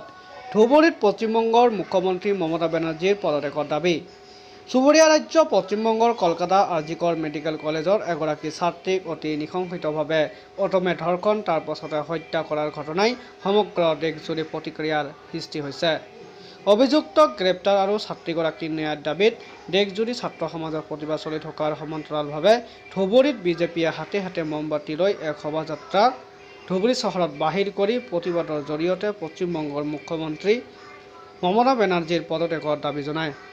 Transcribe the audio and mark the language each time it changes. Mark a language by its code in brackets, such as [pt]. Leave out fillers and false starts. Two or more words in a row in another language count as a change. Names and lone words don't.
[bn] ধুবুরীত পশ্চিমবঙ্গের মুখ্যমন্ত্রী মমতা ব্যানার্জির পদত্যাগের দাবি। চুবুরিয়া রাজ্য পশ্চিমবঙ্গের কলকাতা আরজিকর মেডিকেল কলেজের এগৰাকী ছাত্রীক অতি নৃশংসভাবে প্রথমে ধর্ষণ তার পাছতে হত্যা করার ঘটনায় সমগ্র দেশজুড়ে প্রতিক্রিয়ার সৃষ্টি হয়েছে। [as] অভিযুক্তক গ্রেপ্তার और ছাত্রীগৰাকীৰ ন্যায়ৰ দাবীত দেশজুৰি ছাত্ৰ সমাজৰ প্ৰতিবাদ চলি থকাৰ সমান্তৰালভাৱে ধুবুৰীত বিজেপিয়ে হাতে হাতে মমবাতি লৈ এক শোভাযাত্ৰা ধুবুৰী চহৰত বাহিৰ কৰি প্ৰতিবাদৰ জৰিয়তে পশ্চিমবংগৰ মুখ্যমন্ত্ৰী মমতা বেনাৰ্জীৰ পদত্যাগৰ দাবী জনায়।